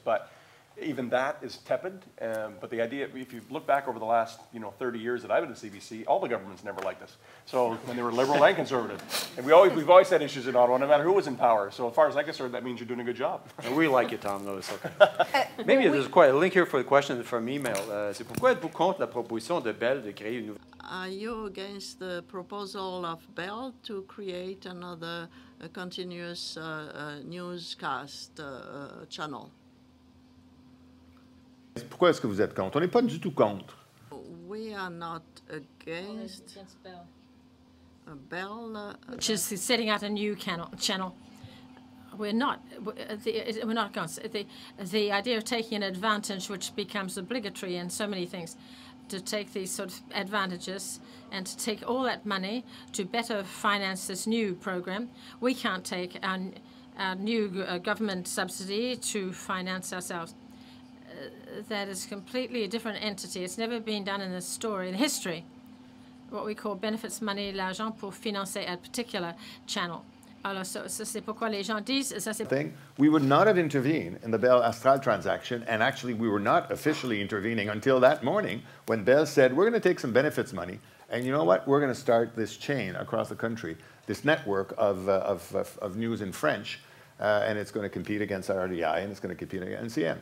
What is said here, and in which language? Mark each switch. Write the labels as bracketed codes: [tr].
[en] But even that is tepid. But the idea, if you look back over the last 30 years that I've been at CBC, all the governments never liked us. So when they were liberal and conservative, and we've always had issues in Ottawa, no matter who was in power. So as far as I'm concerned, that means you're doing a good job. And we like you, Tom. No, it's okay. Maybe there's quite a link here for the question from email. [fr] C'est pourquoi êtes-vous contre la proposition de Bell de créer une nouvelle? [en] Are you against the proposal of Bell to create another continuous newscast channel? [fr] Pourquoi est-ce que vous êtes contre? On n'est pas du tout contre. [en] We are not against Bell. Which is setting out a new channel. We're not against the idea of taking an advantage which becomes obligatory in so many things, to take these sort of advantages and to take all that money to better finance this new program. We can't take our new government subsidy to finance ourselves. That is completely a different entity. It's never been done in the history. What we call benefits money, [fr] l'argent pour financer [en] a particular channel. [fr] Alors, ça c'est pourquoi les gens disent, ça c'est... [en] We would not have intervened in the Bell Astral transaction, and actually we were not officially intervening until that morning when Bell said, we're going to take some benefits money, and you know what, we're going to start this chain across the country, this network of news in French, and it's going to compete against RDI, and it's going to compete against NCN.